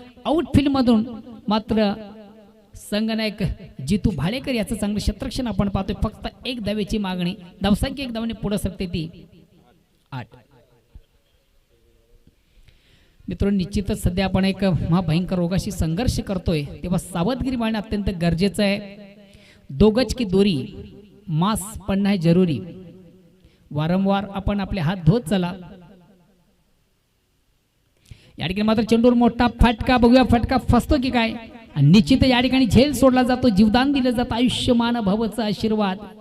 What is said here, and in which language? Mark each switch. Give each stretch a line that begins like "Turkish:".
Marathi: Outfield मधून मात्र संगनायक जितू भाडेकर याचं चांगलं क्षेत्ररक्षण आपण पाहतोय. फक्त 1 धावेची मागणी. धावसंख्या 1 धावाने पुढे सरते ती 8. मित्रांनो निश्चितच सध्या आपण एक महाभयंकर रोगाशी संघर्ष करतोय तेव्हा सावधगिरी बाळगणे अत्यंत गरजेचं आहे.
Hindi: 2 गज की दोरी मास्क पडणं है जरुरी.
Marathi: वारंवार आपण आपले हात धुत चला. या ठिकाणी मात्र चेंडूवर मोठा फटका. बघूया फटका फसतो की काय. निश्चित या ठिकाणी झेल सोडला जातो. जीवदान दिलं जातं. आयुष्यमान भवचा आशीर्वाद.